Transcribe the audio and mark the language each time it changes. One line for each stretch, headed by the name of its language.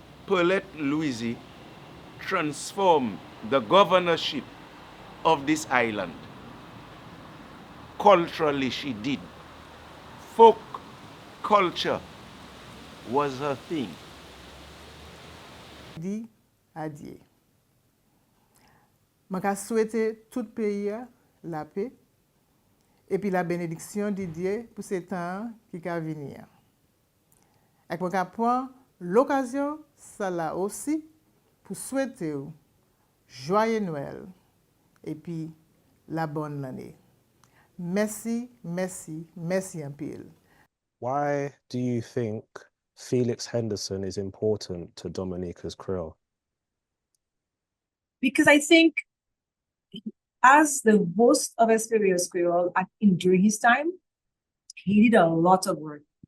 English: Paulette Louise transformed the governorship of this island. Culturally, she did. Folk culture was her thing.
French: Di adieu. Je souhaite tout pays la paix et puis la bénédiction de Dieu pour ce temps qui va venir. Et je prends l'occasion, ça là aussi, pour souhaiter joyeux Noël et puis la bonne année. Merci, merci, merci un pile.
English: Why do you think Felix Henderson is important to Dominica's Creole? Because I think as the host of Experience Creole during his time, he did a lot of work.